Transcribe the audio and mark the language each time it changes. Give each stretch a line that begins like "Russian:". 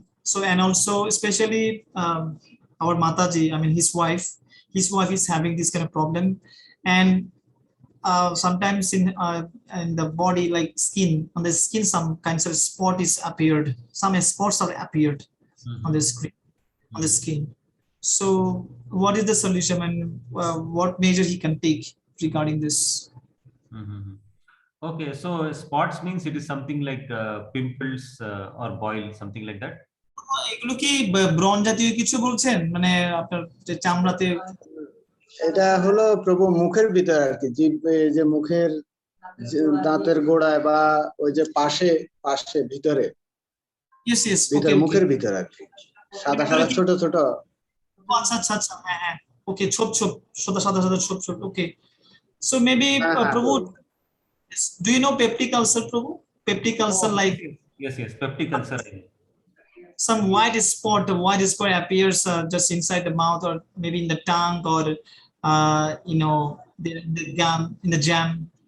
English: So, and also especially our Mataji, I mean his wife is having this kind of problem, and sometimes in the body, like on the skin, some kinds of spot is appeared, some spots are appeared on the screen, on the skin. So what is the solution, and what measure he can take regarding this? Okay, so spots means it is something like pimples or boil, something like that.
Bangla: এগুলো কি ব্রণ জাতীয় কিছু বলছেন, মানে আপনার যে চামড়াতে? এটা হলো প্রভু মুখের ভিতর আর কি, যে মুখের দাঁতের গোড়ায় বা ওই যে পাশে ভিতরে,
English: yes,
Bangla: ভিতরে মুখের ভিতর আর কি। সাদা সাদা ছোট ছোট। আচ্ছা আচ্ছা আচ্ছা, হ্যাঁ হ্যাঁ, ওকে, ছোপ ছোপ, সাদা সাদা সাদা ছোপ ছোপ, ওকে।
English: So maybe
Bangla: হ্যাঁ,
English: Prabhu, do you know peptic ulcer, Prabhu? Peptic ulcer, like Yes, yes, peptic ulcer. some white spot appears just inside the mouth, or maybe in the tongue, or the gum, in the jam.